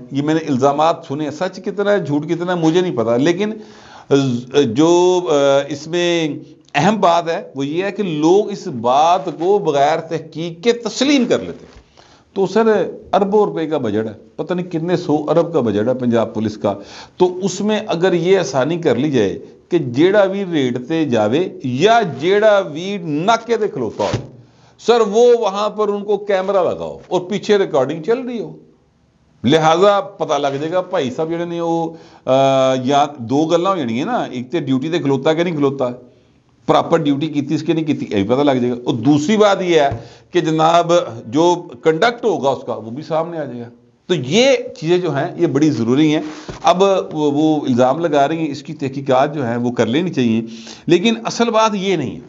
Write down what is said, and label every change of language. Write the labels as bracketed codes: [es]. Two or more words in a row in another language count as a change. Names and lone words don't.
[ur] یہ میں نے الزامات سنے, سچ کتنا ہے جھوٹ کتنا ہے مجھے نہیں پتا, لیکن جو اس میں اہم بات ہے وہ یہ ہے کہ لوگ اس بات کو بغیر تحقیق کے تسلیم کر لیتے ہیں. تو سر اربوں روپے کا بجٹ ہے, پتہ نہیں کتنے 100 ارب کا بجٹ ہے پنجاب پولیس کا, تو اس میں اگر یہ آسانی کر لی جائے کہ [pa] جیڑا بھی ریڈ تے جاوے یا جیڑا بھی ناکے تے کھلوتا ہو [ur] سر وہ وہاں پر ان کو کیمرہ لگاؤ اور پیچھے ریکارڈنگ چل رہی ہو, لہٰذا پتہ لگ جائے گا بھائی صاحب [pa] جڑے نے [ur] وہ یا [pa] دو گلاں ہو جانیاں نا, ایک تے ڈیوٹی تے کھلوتا کہ نہیں کھلوتا, [ur] پراپر ڈیوٹی کی اس کے نہیں کی, یہ بھی پتہ لگ جائے گا. اور دوسری بات یہ ہے کہ جناب جو کنڈکٹ ہوگا اس کا وہ بھی سامنے آ جائے گا. تو یہ چیزیں جو ہیں یہ بڑی ضروری ہیں. اب وہ الزام لگا رہی ہیں, اس کی تحقیقات جو ہیں وہ کر لینی چاہیے, لیکن اصل بات یہ نہیں ہے.